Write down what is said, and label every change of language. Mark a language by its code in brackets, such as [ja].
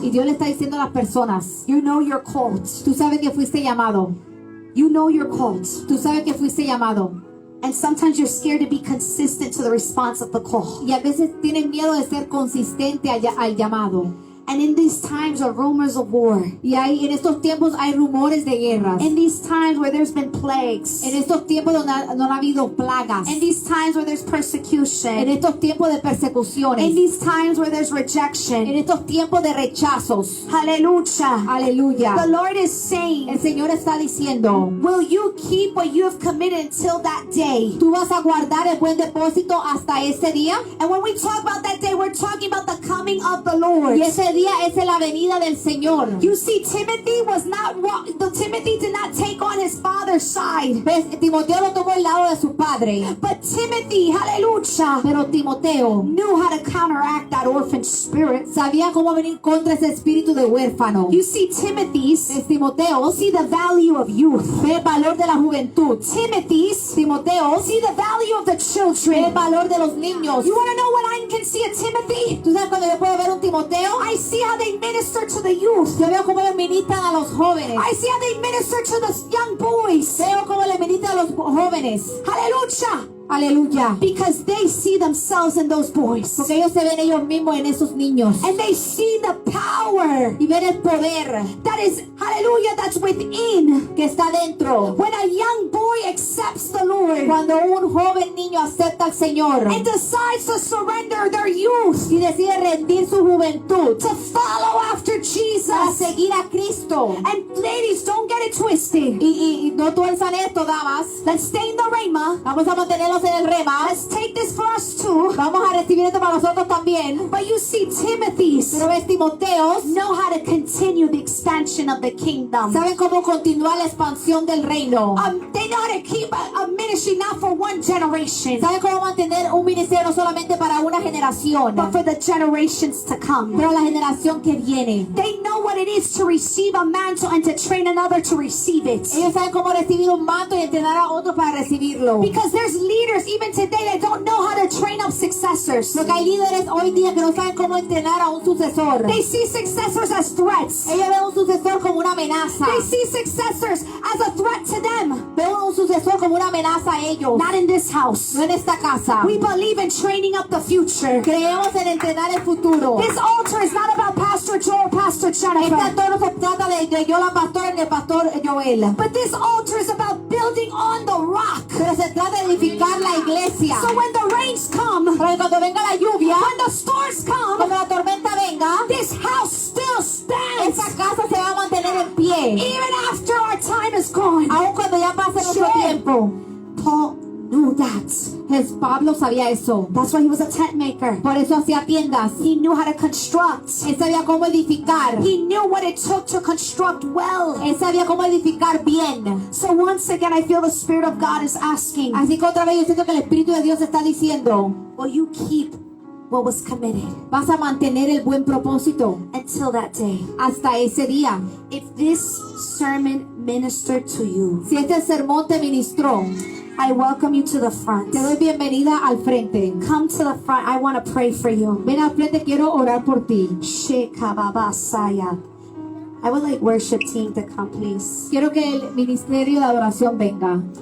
[es] Y Dios le está diciendo a las personas, [en] you know you're called. [es] tú sabes que fuiste llamado. [en] You know you're called. [es] Tú sabes que fuiste llamado. [en] And sometimes you're scared to be consistent to the response of the call. [es] Y a veces tienes miedo de ser consistente al llamado. [en] And in these times of rumors of war, [es] Y en estos tiempos hay rumores de guerras. [en] in these times where there's been plagues, [es] En estos tiempos donde no ha habido plagas. [en] in these times where there's [es] En [en] persecution, [es] estos tiempos de [en] in [es] persecuciones. [en] these times where there's [es] En [en] rejection, [es] estos tiempos de rechazos. [en] hallelujah. The [es] Aleluya. [en] Lord is [es] El [en] saying, [es] Señor está diciendo, [en] will you keep what you have committed until that day? [es] tú vas a guardar el buen depósito hasta ese día. [en] And when we talk about that day, we're talking about the coming of the Lord. [es] Y ese día es la venida del Señor. [en] You see, Timothy did not take on his father's side. [es] ¿Ves? Timoteo lo tomó el lado de su padre. [en] But Timothy, hallelujah, [es] Pero Timoteo [en] knew how to counteract that orphan spirit. [es] sabía cómo venir contra ese espíritu de huérfano. [en] You see, Timothy's [es] ¿Ves? Timoteo [en] see the value of youth. [es] ve el valor de la juventud. Timoteo [en] See the value of the [es] ve el [en] children. [es] valor de los niños. [en] You want to know what I can see at Timothy? [es] ¿Tú sabes cuando yo puedo ver un Timoteo? [en] I see how they minister to the youth. [es] Yo veo cómo le ministran a los jóvenes. [en] I see how they minister to the young boys. [es] Veo cómo le ministran a los jóvenes. [en] Hallelujah. [es] Aleluya. [en] Because they see themselves in those boys. [es] Porque ellos se ven ellos mismos en esos niños. [en] And they see the power [es] Y ven el poder [en] that is, hallelujah, that's within. [es] que está dentro. [en] When a young boy accepts the Lord [es] Cuando un joven niño acepta al Señor [en] and decides to surrender their youth [es] y decide rendir su juventud [en] to follow after [es] para [en] Jesus. [es] seguir a Cristo. [en] And ladies, don't get it twisted. [es] Y no tuerzan esto, damas. [en] Let's stay in the Rhema. [es] Vamos a mantenerlo estamos en el rema, [en] let's take this for us too. [es] vamos a recibir esto para nosotros también. [en] But you see, Timothy's [es] Pero ves, Timoteos [en] know how to continue the expansion of the kingdom. [es] saben cómo continuar la expansión del reino. [en] They know how to keep a ministry not for one generation, [es] Saben cómo mantener un ministerio no solamente para una generación, [en] but for the generations to come. [es] pero la generación que viene. [en] They know what it is to receive a mantle and to train another to receive it. [es] Ellos saben cómo recibir un manto y entrenar a otros para recibirlo. [en] Because there's leaders even today that don't know how to train up successors. [es] Porque hay líderes hoy día que no saben cómo entrenar a un sucesor. [en] They see successors as threats. [es] Ellos ven un sucesor como una amenaza. [en] They see successors as a threat to them. [es] Ven un sucesor como una amenaza a ellos. [en] Not in this house. [es] No en esta casa. [en] We believe in training up the future. [es] Creemos en entrenar el futuro. [en] This altar is not about Pastor Joel or Pastor [es] Este [en] Jennifer. [es] altar no se trata de yo la pastora ni el pastor Joel. [en] But this altar is about building on the rock. [es] Pero se trata de edificar la iglesia. [en] So when the rains come, [es] Para que cuando venga la lluvia, [en] when the storms come, [es] cuando la tormenta venga, [en] this house still stands. [es] esa casa se va a mantener en pie. [en] Even after our time is gone. [es] Aun cuando ya pase nuestro [en] Sure. [es] tiempo. [en] Paul knew that. [es] Pablo sabía eso. [en] That's why he was a tent maker. [es] Por eso hacía tiendas. [en] He knew how to construct. [es] Él sabía cómo edificar. [en] He knew what it took to construct well. [es] Él sabía cómo edificar bien. [en] So once again, I feel the Spirit of God is asking, [es] Así que otra vez yo siento que el Espíritu de Dios está diciendo, [en] will you keep what was committed [es] vas a mantener el buen propósito [en] until that day? [es] hasta ese día. [en] If this sermon ministered to you, [es] Si este sermón te ministró, [en] I welcome you to the front. [es] te doy bienvenida al frente. [en] Come to the front. I want to pray for you. [es] Ven al frente, quiero orar por ti. Shekababasaya. [en] I would like worship team to come, please. [es] Quiero que el ministerio de adoración venga.